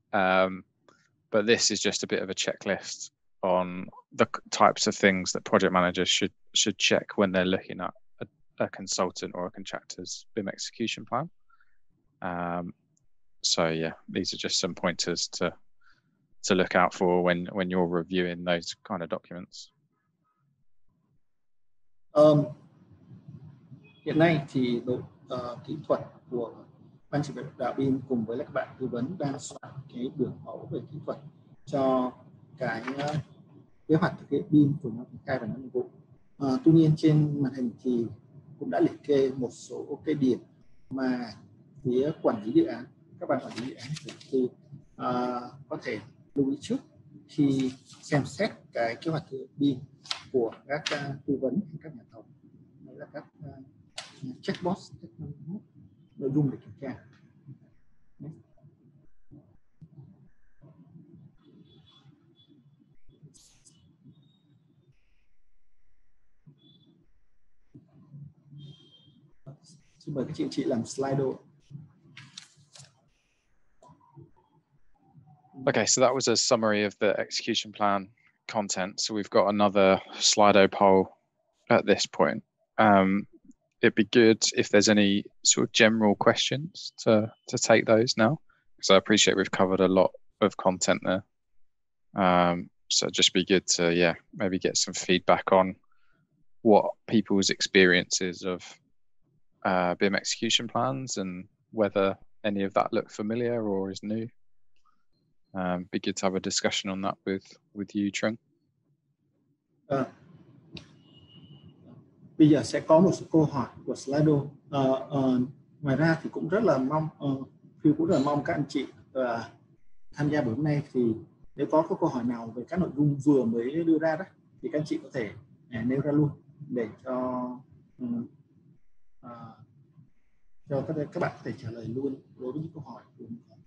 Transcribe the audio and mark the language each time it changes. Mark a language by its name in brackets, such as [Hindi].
[English] But this is just a bit of a checklist on the types of things that project managers should check when they're looking at a consultant or a contractor's BIM execution plan. So yeah, these are just some pointers to look out for when you're reviewing those kind of documents. [Vietnamese] Hiện nay thì đội kỹ thuật của ban chỉ đạo BIM cùng với các bạn tư vấn đang soạn cái biểu mẫu về kỹ thuật cho cái kế hoạch thực hiện BIM của nhóm triển khai và nhóm nhiệm vụ. Tuy nhiên trên màn hình thì cũng đã liệt kê một số cái điểm mà phía quản lý dự án, các bạn quản lý dự án thì có thể lưu ý trước khi xem xét cái kế hoạch thực hiện BIM của các tư vấn hay các nhà thầu, hay là các checkbox, nội dung để kiểm tra. Xin mời các chị làm slide. [English] Okay, so that was a summary of the execution plan content. So we've got another Slido poll at this point. It'd be good if there's any sort of general questions to take those now, because I appreciate we've covered a lot of content there. So it'd just be good to maybe get some feedback on what people's experiences of BIM execution plans and whether any of that look familiar or is new. Be good to have a discussion on that with you, Thương. [Vietnamese] Bây giờ sẽ có một số câu hỏi của Slido. Ngoài ra thì cũng rất là mong Phil cũng rất là mong các anh chị tham gia buổi hôm nay thì nếu có câu hỏi nào về các nội dung vừa mới đưa ra đó thì các anh chị có thể nêu ra luôn để cho các bạn có thể trả lời luôn đối với những câu hỏi của mình.